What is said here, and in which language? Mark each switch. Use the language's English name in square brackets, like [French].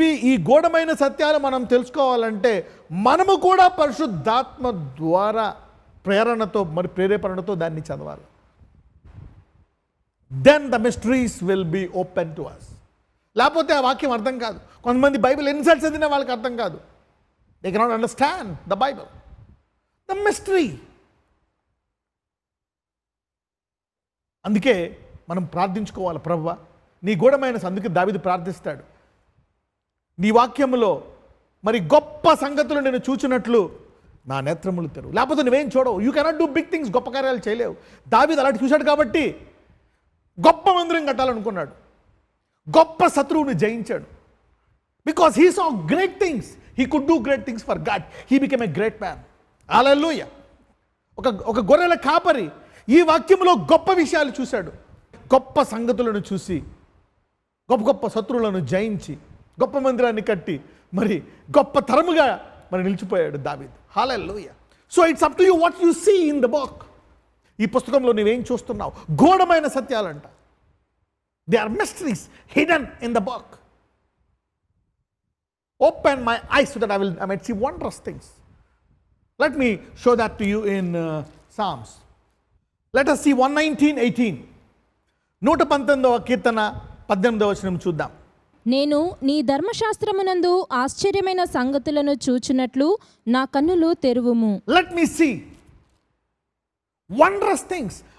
[Telugu] ఈ గూఢమైన సత్యాలు మనం తెలుసుకోవాలంటే మనము కూడా పరిశుద్ధాత్మ ద్వారా ప్రేరణతో మరి ప్రేరేపణతో దాన్ని చదవాలి. [English] Then the mysteries will be open to us. [Telugu] లేకపోతే ఆ వాక్యం అర్థం కాదు. కొంతమంది బైబిల్ ఎన్నిసార్లు చదివినా వాళ్ళకి అర్థం కాదు. [English] They cannot understand the Bible. The mystery. [Telugu] అందుకే మనం ప్రార్థించుకోవాలి, ప్రభువా నీ గూఢమైన అందుకే దావీదు ప్రార్థిస్తాడు, నీ వాక్యములో మరి గొప్ప సంగతులు నేను చూచినట్లు నా నేత్రములు తెరువు. లేకపోతే నువ్వేం చూడవు. [English] You cannot do big things. [Telugu] గొప్ప కార్యాలు చేయలేవు. దావీదు అలాంటి చూశాడు కాబట్టి గొప్ప మందిరం కట్టాలనుకున్నాడు, గొప్ప శత్రువుని జయించాడు. [English] Because he saw great things. He could do great things for God. He became a great man. Hallelujah. [Telugu] ఒక గొర్రెల కాపరి ఈ వాక్యంలో గొప్ప విషయాలు చూశాడు. గొప్ప సంగతులను చూసి గొప్ప గొప్ప శత్రువులను జయించి గొప్ప మందిరాన్ని కట్టి మరి గొప్ప తరముగా మరి నిలిచిపోయాడు దావీదు. [English] Hallelujah. So it's up to you what you see in the book. [Telugu] ఈ పుస్తకంలో నువ్వేం చూస్తున్నావు? గూఢమైన సత్యాలంట. [English] They are mysteries hidden in the book. Open my eyes so that I might see wondrous things. Let me show that to you in Psalms. Let us see 119:18. [Telugu] 119వ కీర్తన 18వ వచనం చూద్దాం. నేను నీ ధర్మశాస్త్రమునందు ఆశ్చర్యమైన సంగతులను చూచునట్లు నా కన్నులు తెరువుము. [English] Let me see wondrous things.